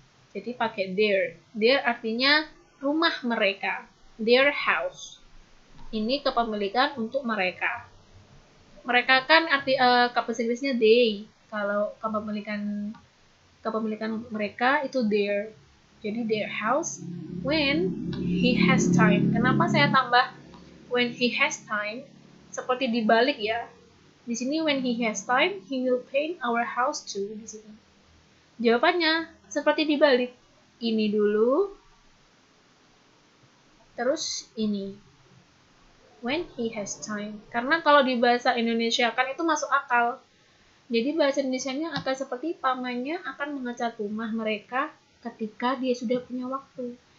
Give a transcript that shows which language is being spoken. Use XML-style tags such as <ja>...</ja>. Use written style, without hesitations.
<id>Jadi pakai their artinya rumah mereka,</id> <en>their house.</en> <id>Ini kepemilikan untuk mereka. Mereka kan bahasa Inggrisnya they. Kalau kepemilikan mereka itu their. Jadi</id> <en>their house when he has time.</en> <id>Kenapa saya tambah</id> <en>when he has time?</en> <id>Seperti dibalik ya. Di sini</id> <en>when he has time, he will paint our house too.</en> <id>Di sini. Jawabannya seperti dibalik. Ini dulu, terus ini.</id> <en>When he has time.</en> <id>Karena kalau di bahasa Indonesia kan itu masuk akal. Jadi bahasa Indonesianya akan seperti pamannya akan mengecat rumah mereka ketika dia sudah punya waktu.</id>